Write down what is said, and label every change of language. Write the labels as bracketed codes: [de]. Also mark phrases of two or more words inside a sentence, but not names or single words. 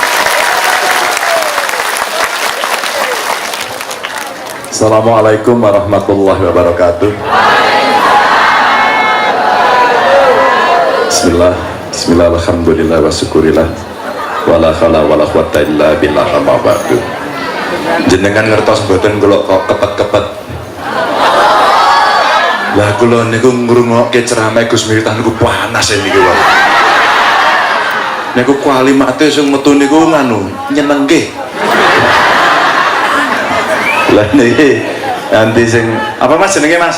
[ar] السلام عليكم ورحمة الله وبركاته. بسم الله، الحمد لله والشكر لله ولا حول ولا قوة إلا بالله أما بعد. [jv] Jenengan ngertos mboten kula kok kepet-kepet. Lah kula niku ngrungokke ceramah Gus Miftah niku panas niku. niku kalimate sing metu niku nganu nyenengke. Lah niki nanti sing apa Mas jenenge Mas?